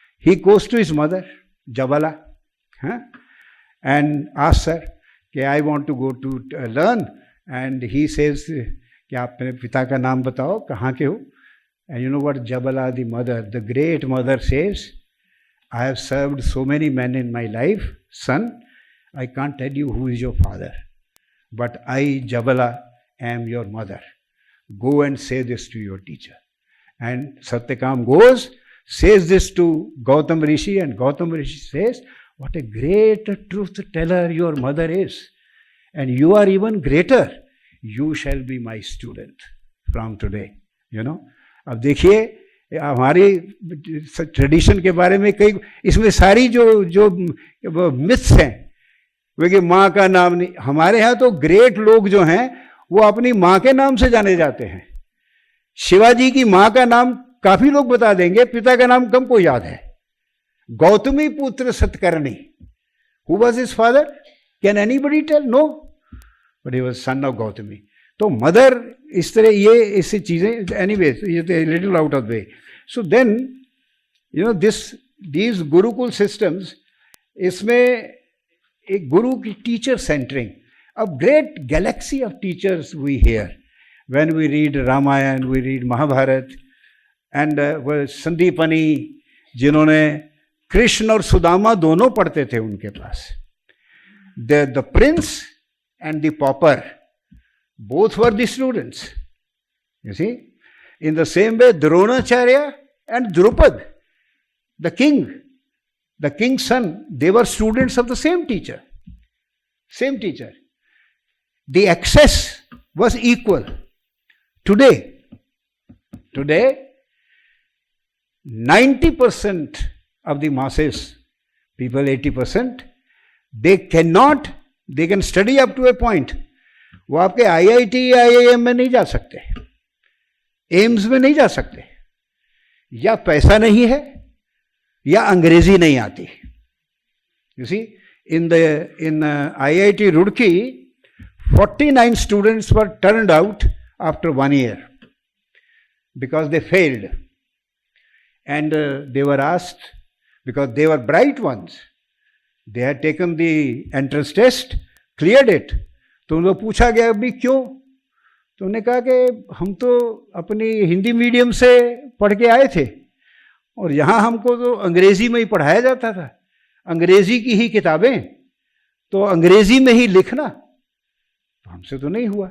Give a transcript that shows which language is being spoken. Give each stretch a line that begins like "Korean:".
English: he goes to his mother Jabala and asked her कि I want to go to learn, and he says कि
Hindi: आप मेरे पिता का नाम बताओ, कहाँ के हो।
English: And you know what Jabala the mother, the great mother says, I have served so many man in my life, son I can't tell you who is your father, but I Jabala am your mother. Go and say this to your teacher. And Satyakam goes, says this to Gautam Rishi, and Gautam Rishi says, what a great truth teller your mother is. And you are even greater. You shall be my student from today. You know.
Hindi: अब देखिए हमारी tradition के बारे में कई इसमें सारी जो मिथ्स हैं वे कि माँ का नाम नहीं, हमारे यहाँ तो ग्रेट लोग जो हैं वो अपनी माँ के नाम से जाने जाते हैं. शिवाजी की माँ का नाम काफी लोग बता देंगे, पिता का नाम कम को याद है.
English: Gautamiputra Satakarni, who was his father? Can anybody tell? No, but he was son of Gautami.
Hindi: तो मदर इस तरह ये ऐसी चीजें,
English: Anyways ये little out of way. So then you know these gurukul systems,
Hindi: इसमें एक गुरु की teacher centering,
English: A great galaxy of teachers we hear when we read Ramayana, we read Mahabharata.
Hindi: And Sandipani जिन्होंने कृष्ण और सुदामा दोनों पढ़ते थे उनके पास.
English: The prince and the pauper, both were the students. You see, in the same way, Dronacharya and Drupad, the king's son, they were students of the same teacher. Same teacher. The access was equal. Today, 90% of the masses, people 80%, they can study up to a point.
Hindi: वो आपके IIT या IIM में नहीं जा सकते, AIIMS में नहीं जा सकते, या पैसा नहीं है या अंग्रेजी नहीं आती.
English: You see, in IIT Roorkee 49 students were turned out after 1 year because they failed, and they were asked, because they were bright ones, they had taken the entrance test, cleared it.
Hindi: तो उनको पूछा गया अभी क्यों, तो उन्होंने कहा कि हम तो अपनी हिंदी मीडियम से पढ़ के आए थे और यहाँ हमको तो अंग्रेजी में ही पढ़ाया जाता था, अंग्रेजी की ही किताबें, तो अंग्रेजी में ही लिखना तो हमसे तो नहीं हुआ.